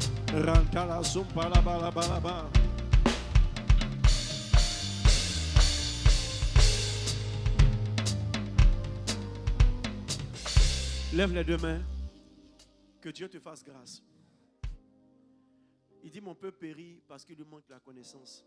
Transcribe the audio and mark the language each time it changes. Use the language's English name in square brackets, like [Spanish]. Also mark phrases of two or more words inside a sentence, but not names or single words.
[French] Rantala sumpa la ba la ba la ba. Lève les deux mains. Que Dieu te fasse grâce. Il dit, mon peuple périt parce qu'il lui manque la connaissance.